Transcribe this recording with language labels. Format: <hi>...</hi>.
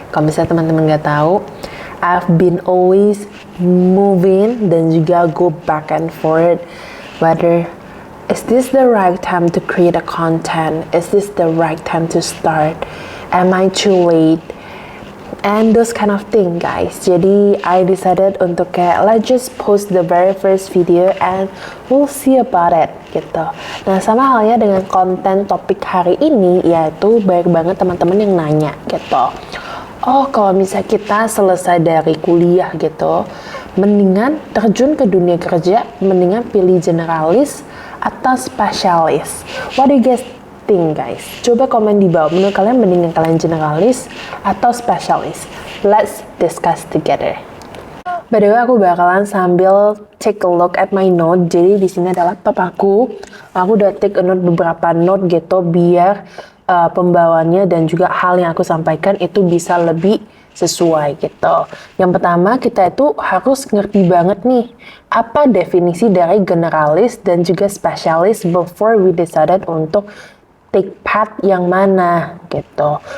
<id>Kalau misalnya teman-teman nggak tahu,</id> <en>I've been always moving</en> <id>dan juga</id> <en>go back and forth whether is this the right time to create a content? Is this the right time to start? Am I too late? And those kind of thing, guys. Jadi I decided</en> <id>untuk kayak</id> <en>let's just post the very first video and we'll see about it gitu.</en> <id>Nah sama halnya dengan konten topik hari ini, yaitu banyak banget teman-teman yang nanya gitu. Oh kalau misalnya kita selesai dari kuliah gitu, mendingan terjun ke dunia kerja, mendingan pilih generalis atau spesialis.</id> <en>What do you guys think, guys?</en> <id>Coba komen di bawah, menurut kalian mendingan kalian generalis atau spesialis?</id> <en>Let's discuss together. By the way,</en> <id>aku bakalan sambil</id> <en>take a look at my note.</en> <id>Jadi di sini adalah laptop aku. Aku udah</id> <en>take a note</en> <id>beberapa note gitu biar pembawaannya dan juga hal yang aku sampaikan itu bisa lebih sesuai gitu. Yang pertama kita itu harus ngerti banget nih apa definisi dari generalis dan juga spesialis</id> <en>before we decided</en> <id>untuk</id> <en>take path</en> <id>yang mana gitu.</id>